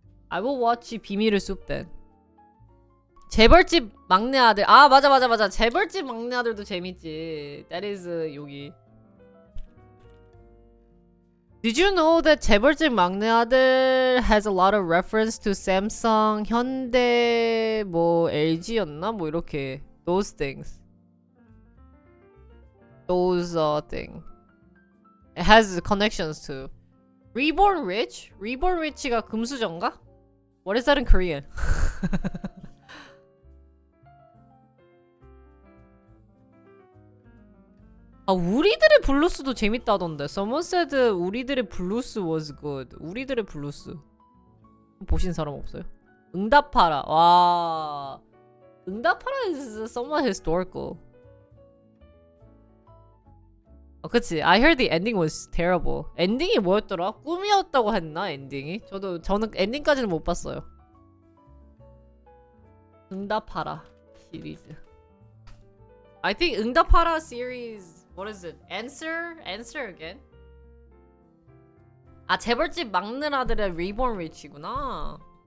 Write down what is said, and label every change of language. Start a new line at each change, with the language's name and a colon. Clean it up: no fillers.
English: I will watch 비밀의 숲 then.
Korean: 재벌집 막내 아들. 아, 맞아. 재벌집 막내 아들도 재밌지.
English: That is 여기. Did you know that 재벌집 막내 아들 has a lot of reference to Samsung, 현대,
Korean: 뭐 LG였나? 뭐 이렇게.
English: Those things. Those thing. It has connections to. Reborn Rich?
Korean: Reborn Rich가 금수저인가?
English: What is that in Korean?
Korean: 아, 우리들의 블루스도 재밌다던데.
English: Someone said 우리들의 블루스 was good.
Korean: 우리들의 블루스. 보신 사람 없어요? 응답하라. 와.
English: 응답하라 is somewhat historical.
Korean: 그치.
English: I heard the ending was terrible.
Korean: 엔딩이 뭐였더라? 꿈이었다고 했나? 엔딩이? 저는 엔딩까지는 못 봤어요. 응답하라 시리즈.
English: I think 응답하라 series. What is it? Answer again?
Korean: 아, 재벌집 막내 아들의 Reborn Rich구나.